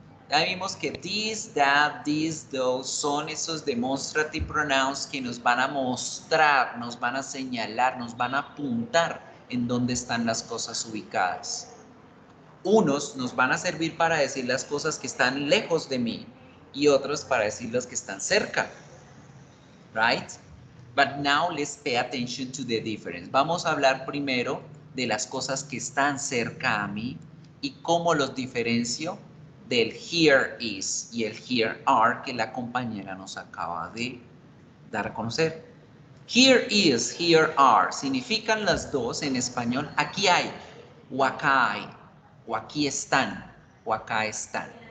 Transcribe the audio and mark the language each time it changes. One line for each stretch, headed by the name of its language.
Spanish: Ya vimos que this, that, these, those son esos demonstrative pronouns que nos van a mostrar, nos van a señalar, nos van a apuntar en dónde están las cosas ubicadas. Unos nos van a servir para decir las cosas que están lejos de mí y otros para decir las que están cerca.
English: Right? But now let's pay attention to the difference.
Spanish: Vamos a hablar primero de las cosas que están cerca a mí y cómo los diferencio del here is y el here are que la compañera nos acaba de dar a conocer. Here is, here are significan las dos en español aquí hay o acá hay o aquí están o acá están.